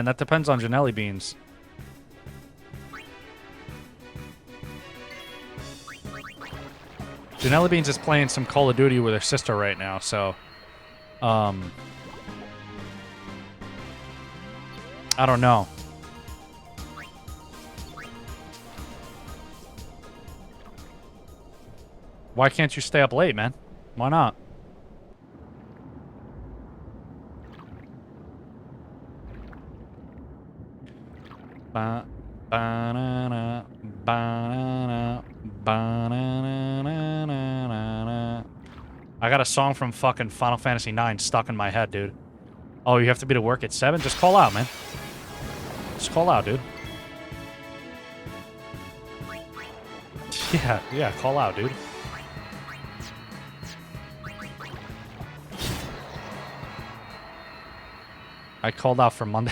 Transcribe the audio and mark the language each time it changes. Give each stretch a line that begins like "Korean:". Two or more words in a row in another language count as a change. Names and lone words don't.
English: That depends on Janelli Beans. Janelli Beans is playing some Call of Duty with her sister right now, so... I don't know. Why can't you stay up late, man? Why not? Ba-na-na, ba-na-na, ba-na-na-na-na-na. I got a song from fucking Final Fantasy IX stuck in my head, dude. Oh, you have to be to work at 7? Just call out, man. Just call out, dude. Yeah, call out, dude. I called out for Monday.